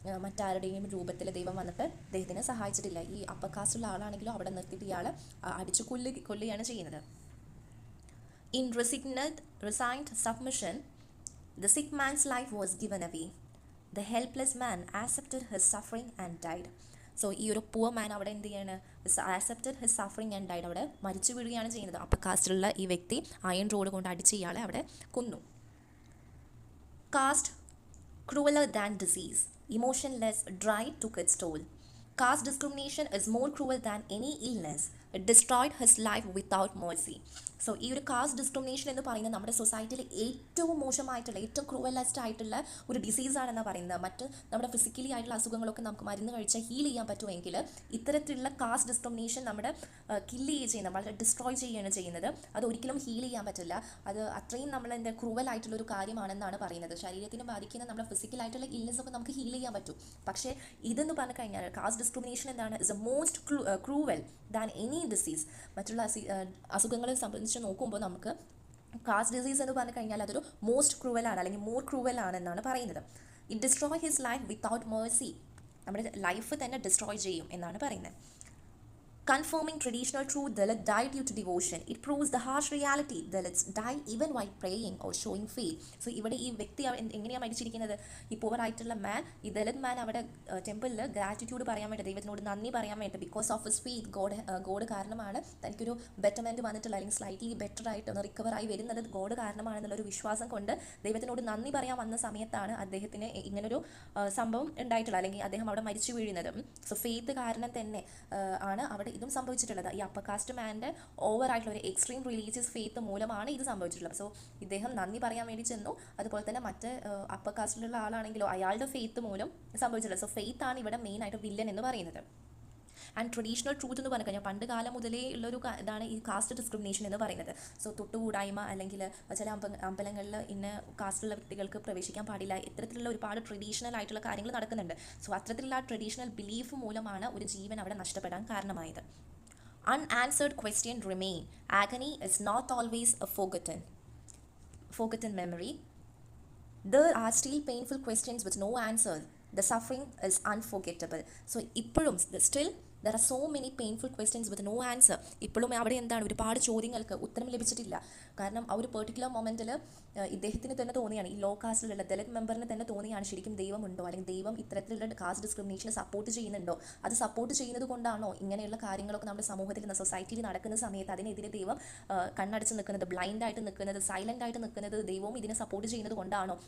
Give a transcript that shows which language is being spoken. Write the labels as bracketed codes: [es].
[ml] മറ്റാരുടെയും രൂപത്തിൽ ദൈവം വന്നിട്ട് അദ്ദേഹത്തിനെ സഹായിച്ചിട്ടില്ല. ഈ അപ്പർ കാസ്റ്റുള്ള ആളാണെങ്കിലും അവിടെ നിർത്തിയിട്ട് ഇയാളെ അടിച്ചു കൊല്ലുകയാണ് ചെയ്യുന്നത്. [en] In resigned submission, the sick man's life was given away. The helpless man accepted his suffering and died. [ml] So ഈ ഒരു പുവർ മാൻ അവിടെ എന്ത് ചെയ്യാണ്, [en] accepted his suffering and died, [ml] അവിടെ മരിച്ചു വീഴുകയാണ് ചെയ്യുന്നത്. അപ്പർ കാസ്റ്റിലുള്ള ഈ വ്യക്തി അയൺ റോഡ് കൊണ്ട് അടിച്ച് ഇയാളെ അവിടെ കൊന്നു. [en] Caste crueler than disease, emotionless, dry took its toll. Caste discrimination is more cruel than any illness. It destroyed his life without mercy. [ml] So ഈ ഒരു കാസ്റ്റ് ഡിസ്ക്രിമിനേഷൻ എന്ന് പറയുന്നത് നമ്മുടെ സൊസൈറ്റിയിൽ ഏറ്റവും മോശമായിട്ടുള്ള, ഏറ്റവും ക്രൂവലസ്റ്റ് ആയിട്ടുള്ള ഒരു ഡിസീസാണെന്നാണ് പറയുന്നത്. മറ്റ് നമ്മുടെ ഫിസിക്കലി ആയിട്ടുള്ള അസുഖങ്ങളൊക്കെ നമുക്ക് മരുന്ന് കഴിച്ചാൽ ഹീൽ ചെയ്യാൻ പറ്റുമെങ്കിൽ ഇത്തരത്തിലുള്ള കാസ്റ്റ് ഡിസ്ക്രിമിനേഷൻ നമ്മുടെ കില്ല് ചെയ്യുന്നത്, വളരെ ഡിസ്ട്രോയ് ചെയ്യുകയാണ് ചെയ്യുന്നത്. അത് ഒരിക്കലും ഹീൽ ചെയ്യാൻ പറ്റില്ല. അത് അത്രയും നമ്മളെന്താ ക്രൂവലായിട്ടുള്ള ഒരു കാര്യമാണെന്നാണ് പറയുന്നത്. ശരീരത്തിന് ബാധിക്കുന്ന നമ്മുടെ ഫിസിക്കലായിട്ടുള്ള ഇൽനെസ്സൊക്കെ നമുക്ക് ഹീൽ ചെയ്യാൻ പറ്റും. പക്ഷേ ഇതെന്ന് പറഞ്ഞു കഴിഞ്ഞാൽ കാസ്റ്റ് ഡിസ്ക്രിമിനേഷൻ എന്താണ്, [en] Is a most cruel than any disease. [ml] മറ്റുള്ള അസുഖങ്ങളെ സംബന്ധിച്ച് നോക്കുമ്പോൾ നമുക്ക് കാസ്റ്റ് ഡിസീസ് എന്ന് പറഞ്ഞു കഴിഞ്ഞാൽ അതൊരു മോസ്റ്റ് ക്രൂവലാണ്, അല്ലെങ്കിൽ മോർ ക്രൂവലാണ് എന്നാണ് പറയുന്നത്. [en] it destroy his life without mercy, [ml] നമ്മുടെ ലൈഫ് തന്നെ ഡിസ്ട്രോയ് ചെയ്യും എന്നാണ് പറയുന്നത്. [en] Confirming traditional truth, Dalits died due to devotion. It proves the harsh reality. Dalits die even while praying or showing faith. [ml] So ഇവിടെ ഈ വ്യക്തി എങ്ങനെയാണ് മരിച്ചിരിക്കുന്നത്, ഈ പുവർ ആയിട്ടുള്ള മാൻ, ഈ ദലിത് മാൻ അവിടെ ടെമ്പിളിൽ ഗ്രാറ്റിറ്റ്യൂഡ് പറയാൻ വേണ്ടി, ദൈവത്തിനോട് നന്ദി പറയാൻ വേണ്ടി, [en] because of his faith, [ml] God കാരണമാണ് തനിക്കൊരു ബെറ്റർമെൻറ്റ് വന്നിട്ടുള്ള, അല്ലെങ്കിൽ സ്ലൈറ്റ്ലി ബെറ്റർ ആയിട്ട് ഒന്ന് റിക്കവറായി വരുന്നത് ഗോഡ് കാരണമാണെന്നുള്ളൊരു വിശ്വാസം കൊണ്ട് ദൈവത്തിനോട് നന്ദി പറയാൻ വന്ന സമയത്താണ് അദ്ദേഹത്തിന് ഇങ്ങനൊരു സംഭവം ഉണ്ടായിട്ടുള്ളത്, അല്ലെങ്കിൽ അദ്ദേഹം അവിടെ മരിച്ചു വീഴുന്നത്. സോ ഫെയ്ത്ത് കാരണം തന്നെ ആണ് അവിടെ ഇതും സംഭവിച്ചിട്ടുള്ളത്. ഈ അപ്പർ കാസ്റ്റ് മാൻ്റെ ഓവർ ആയിട്ടുള്ള ഒരു എക്സ്ട്രീം റിലീജിയസ് ഫെയ്ത്ത് മൂലമാണ് ഇത് സംഭവിച്ചിട്ടുള്ളത്. സോ ഇദ്ദേഹം നന്ദി പറയാൻ വേണ്ടി ചെന്നു. അതുപോലെ തന്നെ മറ്റ് അപ്പർ കാസ്റ്റിലുള്ള ആളാണെങ്കിലോ അയാളുടെ ഫെയ്ത്ത് മൂലം സംഭവിച്ചിട്ടുള്ളത്. സോ ഫെയ്ത്ത് ആണ് ഇവിടെ മെയിൻ ആയിട്ട് വില്ലൻ എന്ന് പറയുന്നത്. ആൻഡ് ട്രഡീഷണൽ ട്രൂത്ത് എന്ന് പറഞ്ഞു കഴിഞ്ഞാൽ പണ്ട് കാലം മുതലേ ഉള്ളൊരു ഇതാണ് ഈ കാസ്റ്റ് ഡിസ്ക്രിമിനേഷൻ എന്ന് പറയുന്നത്. സോ തൊട്ടുകൂടായ്മ, അല്ലെങ്കിൽ ചില അമ്പലങ്ങളിൽ ഇന്ന കാസ്റ്റുള്ള വ്യക്തികൾക്ക് പ്രവേശിക്കാൻ പാടില്ല, ഇത്തരത്തിലുള്ള ഒരുപാട് ട്രഡീഷണൽ ആയിട്ടുള്ള കാര്യങ്ങൾ നടക്കുന്നുണ്ട്. സോ അത്തരത്തിലുള്ള ട്രഡീഷണൽ ബിലീഫ് മൂലമാണ് ഒരു ജീവൻ അവിടെ നഷ്ടപ്പെടാൻ കാരണമായത്. [en] Unanswered question remain. Agony is not always a forgotten memory. There are still painful questions with no answers. The suffering is unforgettable. So [ml] ഇപ്പോഴും [en] still there are so many painful questions with no answer. [ml] ഇപ്പോഴും അവിടെ എന്താണ്, ഒരുപാട് ചോദ്യങ്ങൾക്ക് ഉത്തരം ലഭിച്ചിട്ടില്ല. കാരണം ആ ഒരു പെർട്ടിക്കുലർ മൊമെൻറ്റിൽ ഇദ്ദേഹത്തിന് തന്നെ തോന്നിയാണ്, ഈ ലോ കാസ്റ്റിലുള്ള ദലിത് മെമ്പറിന് തന്നെ തോന്നിയാണ് ശരിക്കും ദൈവമുണ്ടോ, അല്ലെങ്കിൽ ദൈവം ഇത്തരത്തിലുള്ള കാസ്റ്റ് ഡിസ്ക്രിമിനേഷനെ സപ്പോർട്ട് ചെയ്യുന്നുണ്ടോ, അത് സപ്പോർട്ട് ചെയ്യുന്നത് കൊണ്ടാണോ ഇങ്ങനെയുള്ള കാര്യങ്ങളൊക്കെ നമ്മുടെ സമൂഹത്തിൽ സൊസൈറ്റിയിൽ നടക്കുന്ന സമയത്ത് അതിനെതിരെ ദൈവം കണ്ണടച്ച് നിൽക്കുന്നത്, ബ്ലൈൻഡായിട്ട് നിൽക്കുന്നത്, സൈലൻ്റ് ആയിട്ട് നിൽക്കുന്നത് ദൈവവും ഇതിനെ സപ്പോർട്ട് ചെയ്യുന്നത് കൊണ്ടാണോ?